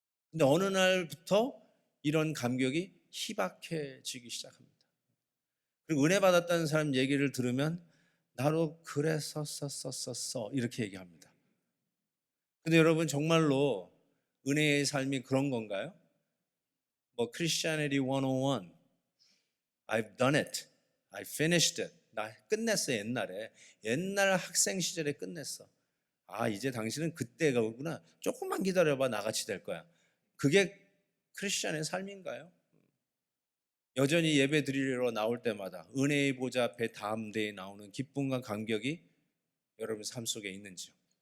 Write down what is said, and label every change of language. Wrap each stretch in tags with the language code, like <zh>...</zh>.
<ko>근데 어느 날부터 이런 감격이 희박해지기 시작합니다. 그리고 은혜 받았다는 사람 얘기를 들으면 나도 그랬었었었어 이렇게 얘기합니다. 근데 여러분 정말로 은혜의 삶이 그런 건가요?</ko> <en>뭐 Christianity 101, I've done it, I finished it.</en> <ko>나 끝냈어. 옛날 학생 시절에 끝냈어. 아, 이제 당신은 그때가 오구나. 조금만 기다려봐, 나같이 될 거야. 그게 크리스천의 삶인가요? 여전히 예배 드리러 나올 때마다 은혜의 보좌 앞에 다음 대에 나오는 기쁨과 감격이 여러분 삶 속에 있는지요?</ko>